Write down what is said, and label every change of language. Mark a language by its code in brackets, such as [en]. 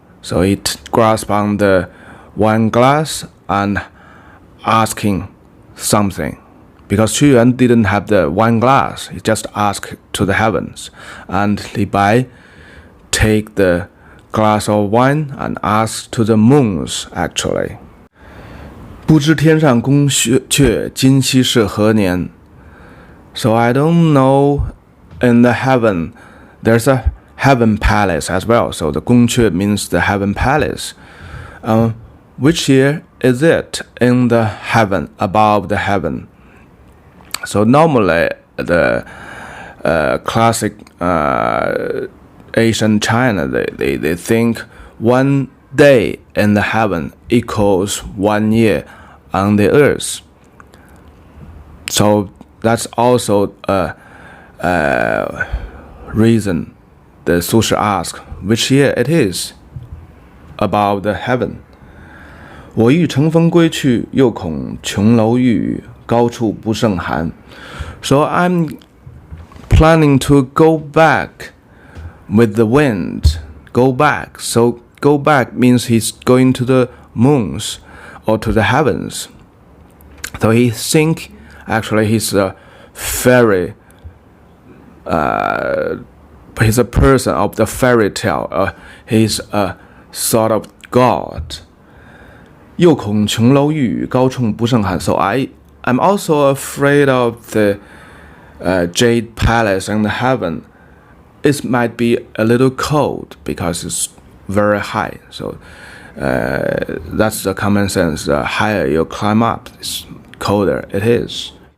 [en] So it grasps on the wine glass and asking something. Because Qu Yuan didn't have the wine glass, he just asked to the heavens. And Li Bai take the glass of wine and ask to the moons actually. [zh] 不知天上宫阙，今夕是何年? [en] So I don't know, in the heaven, there's a heaven palace as well. So the 宫阙 means the heaven palace. Which year is it in the heaven, above the heaven? So normally the classic Asian China, they think 1 day in the heaven equals 1 year on the earth. So that's also a reason the Su Shi asked which year it is above the heaven. [zh] 我欲乘风归去，又恐琼楼玉宇，高处不胜寒. [en] So I'm planning to go back with the wind. Go back. So go back means he's going to the moons or to the heavens. So he think actually he's a very he's a person of the fairy tale. He's a sort of god. [zh] 又恐琼楼玉宇，高处不胜寒。 [en] So I'm also afraid of the jade palace in the heaven. It might be a little cold because it's very high. So that's the common sense. The higher you climb up, it's colder it is.